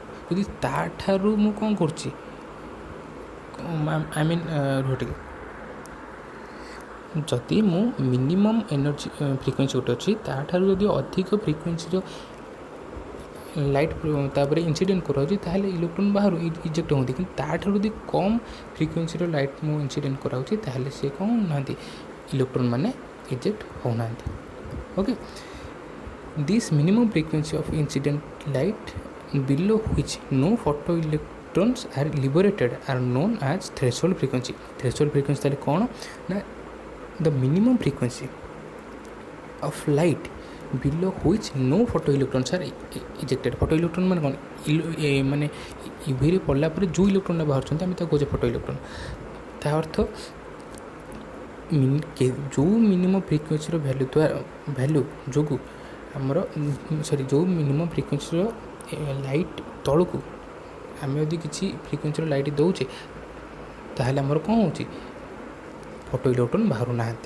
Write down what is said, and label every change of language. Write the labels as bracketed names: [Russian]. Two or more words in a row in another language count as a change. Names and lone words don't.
[Odia] ଯଦି ତାଠାରୁ ମୁଁ କ'ଣ କରୁଛି, [English] I mean [Odia] ଟିକେ ଯଦି ମୁଁ [English] minimum energy frequency [Odia] ଗୋଟେ ଅଛି, ତାଠାରୁ ଯଦି ଅଧିକ ଫ୍ରିକ୍ୱେନ୍ସିର ଲାଇଟ୍ ତାପରେ ଇନ୍ସିଡେଣ୍ଟ କରାଉଛି, ତାହେଲେ ଇଲେକ୍ଟ୍ରନ୍ ବାହାରୁ ଇଜେକ୍ଟ ହୁଅନ୍ତି। କିନ୍ତୁ ତାଠାରୁ ଯଦି କମ୍ ଫ୍ରିକ୍ୱେନ୍ସିର ଲାଇଟ୍ ମୁଁ ଇନ୍ସିଡେଣ୍ଟ କରାଉଛି, ତାହେଲେ ସେ କ'ଣ ହେଉନାହାନ୍ତି, ଇଲେକ୍ଟ୍ରନ୍ ମାନେ ଇଜେକ୍ଟ ହେଉନାହାନ୍ତି। [English] okay, this minimum frequency of incident light below which no photoelectrons are liberated are known as threshold frequency। threshold frequency [Odia] ତାହେଲେ କ'ଣ ନା [English] the minimum frequency of light below which no photoelectrons are ejected। [Odia] photoelectron ମାନେ କ'ଣ, ମାନେ ୟୁଭିରେ ପଡ଼ିଲା ପରେ ଯେଉଁ ଇଲେକ୍ଟ୍ରନ୍ଟା ବାହାରୁଛନ୍ତି ଆମେ ତାକୁ କହୁଛେ [English] photo electron. [Odia] ତା ଅର୍ଥ ଯେଉଁ ମିନିମମ୍ ଫ୍ରିକ୍ୱେନ୍ସିର ଭ୍ୟାଲୁ ଯୋଗୁଁ ଆମର ଯେଉଁ ମିନିମମ୍ ଫ୍ରିକ୍ୱେନ୍ସିର ଲାଇଟ୍ ତଳକୁ ଆମେ ଯଦି କିଛି ଫ୍ରିକ୍ୱେନ୍ସିର ଲାଇଟ୍ ଦେଉଛେ, ତାହେଲେ ଆମର କ'ଣ ହେଉଛି, [English] photo electron [Odia] ବାହାରୁନାହାନ୍ତି।